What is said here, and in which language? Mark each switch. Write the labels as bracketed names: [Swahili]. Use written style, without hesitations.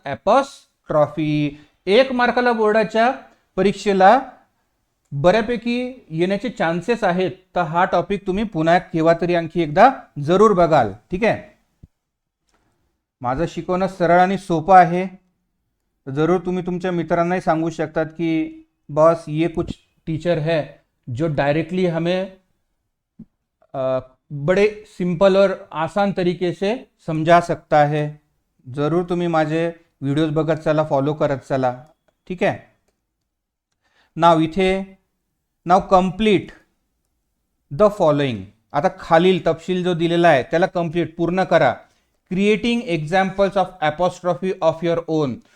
[Marathi] Apostrophe. 1 मार्काला बोर्डाच्या परीक्षेला बऱ्यापैकी येण्याचे चान्सेस आहेत. तर हा टॉपिक तुम्ही पुन्हा केव्हा तरी आणखी एकदा जरूर बघाल. ठीक आहे. माझं शिकवणं सरळ आणि सोपं आहे. जरूर तुम्ही तुमच्या मित्रांनाही सांगू शकतात की बॉस, [Hindi] ये कुछ टीचर है जो डायरेक्टली हमें बड़े सिंपल और आसान तरीके से समझा सकता है. [Marathi] जरूर तुम्ही माझे व्हिडिओज बघत चला, फॉलो करत चला. ठीक आहे. नाव इथे, नाव [English] Complete the following. [Marathi] आता खालील तपशील जो दिलेला आहे त्याला कम्प्लीट, पूर्ण करा. [English] Creating examples of apostrophe of your own.